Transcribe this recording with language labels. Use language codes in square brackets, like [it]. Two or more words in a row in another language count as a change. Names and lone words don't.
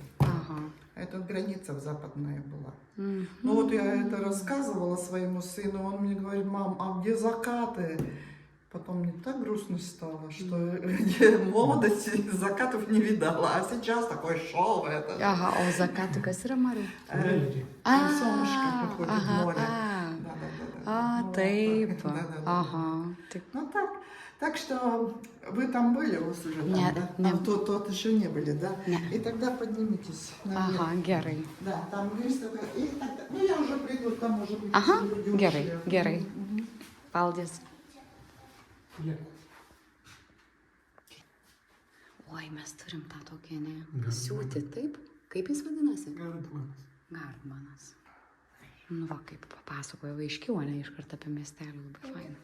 [ru] Это граница западная была. Ну вот я это рассказывала своему сыну, он мне говорит: мам, а где закаты? Потом мне так грустно стало, что в молодости закатов не видала, а сейчас такое шоу это. [lt] O zakatai kas yra, Mariu? [ru] Солнышко приходит в море. [lt] Taip. [ru] Ну так. Так что вы там были уже там, Нет, да? нет. Тот еще не были, да? Нет. И тогда поднимитесь наверх. [lt] Gerai. [ru] Да, там выставка. И тогда, ну я уже приду, там уже будет люди [lt] Gerai, [ru] ушли. [lt] gerai. Paldies. Oi, mes turim tą tokią, ne? Siūti, taip? Kaip jis vadinasi? Gardmanas. Gardmanas. Nu, va, kaip papasakojo aiškiau, ne iškart apie miestelį, labai faina.